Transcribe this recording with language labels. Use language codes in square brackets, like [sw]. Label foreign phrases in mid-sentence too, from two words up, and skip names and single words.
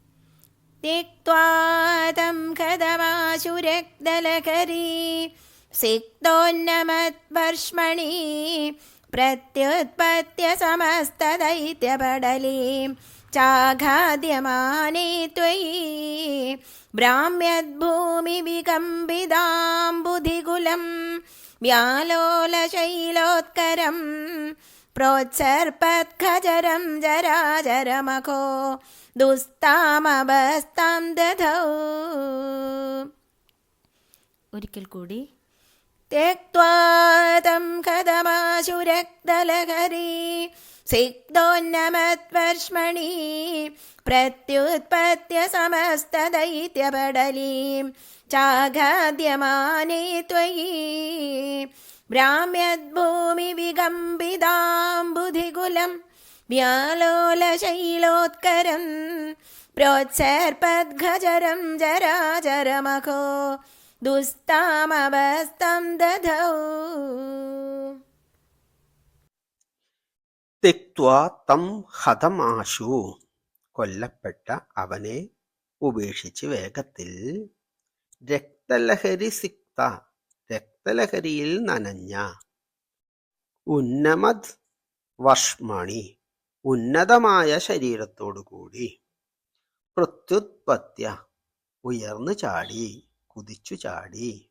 [sa] തിക്വാതം കഥമാശുരക്തലകരീ സിക്തോന്നമത്വർഷ്മണി പ്രത്യുത്പത്യ സമസ്തദൈത്യപടലീം ചാഘാദ്യമാനേ ത്വയി ഭ്രാമ്യദ്ഭൂമി വികമ്പിതാം ബുധികുലം വ്യാലോലശൈലോത്കരം പ്രോത്സർപ്പത്ഖജരം ജരാജരമഖോ ദുസ്താമബസ്താം ദധൗ. [ml] ഒരിക്കൽ കൂടി. [sa] त्यक्त्वा तं कथमाशुरक्तलहरी सिक्तोन्नमत्वर्ष्मणि प्रत्युत्पत्य समस्तदैत्यपडलीं चाघाद्यमाने त्वयि भ्राम्यद्भूमिविकम्पिताम्बुधिकुलं व्यालोलशैलोत्करं प्रोत्सर्पद्गजरं जराजरमखो दुस्तामवस्थं दधौ. തെക്ത്വാ തം ഹതമാശു, [ml] കൊല്ലപ്പെട്ട അവനെ ഉപേക്ഷിച്ച് വേഗത്തിൽ, [sa] രക്തലഹരി സിക്ത, [ml] രക്തലഹരിയിൽ നനഞ്ഞ, [sa] ഉന്നമത് വർഷ്മണി, [ml] ഉന്നതമായ ശരീരത്തോടുകൂടി, പ്രത്യുത്പത്യ, ഉയർന്നു ചാടി, കുതിച്ചു ചാടി,